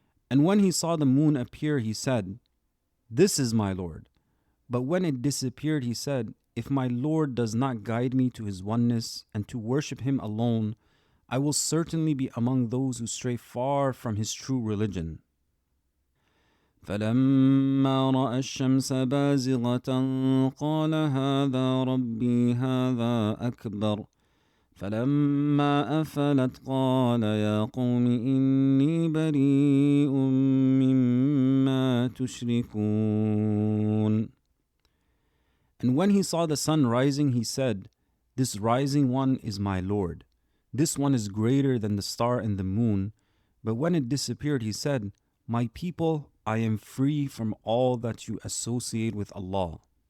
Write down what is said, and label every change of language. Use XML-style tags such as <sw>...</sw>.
<en>And when he saw the moon appear, he said, "This is my Lord." But when it disappeared, he said, "If my Lord does not guide me to His oneness and to worship Him alone, I will certainly be among those who stray far from His true religion."</en> <ar>فلما رأى الشمس بازغة قال هذا ربي هذا أكبر فلما أفلت قال يا قوم إني بريء مما تشركون.</ar> <en>And when he saw the sun rising, he said, "This rising one is my Lord. This one is greater than the star and the moon." But when it disappeared, he said, "My people, I am free from all that you associate with Allah."</en>